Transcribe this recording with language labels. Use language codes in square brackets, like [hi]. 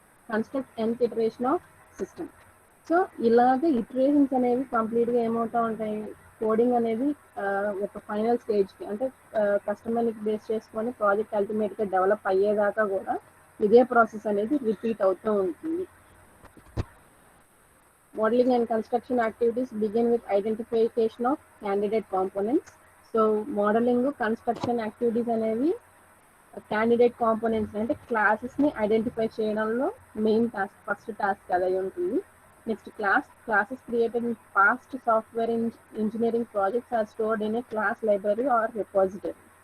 [en] Construct nth iteration of system. [te] So ఇలాగ iterations అనేవి కంప్లీట్గా ఏమవుతూ ఉంటాయి, కోడింగ్ అనేది ఒక ఫైనల్ స్టేజ్కి అంటే కస్టమర్ని బేస్ చేసుకొని ప్రాజెక్ట్ అల్టిమేట్గా డెవలప్ అయ్యేదాకా కూడా ఇదే ప్రాసెస్ అనేది రిపీట్ అవుతూ ఉంటుంది. [en] Modeling and construction activities begin with identification of candidate components. [te] So modeling construction activities అనేవి క్యాండిడేట్ కాంపోనెంట్స్ అంటే క్లాసెస్ని ఐడెంటిఫై చేయడంలో మెయిన్ టాస్క్, ఫస్ట్ టాస్క్ అదే ఉంటుంది. [en] Next classes created in past software engineering projects are stored in a class library or repository.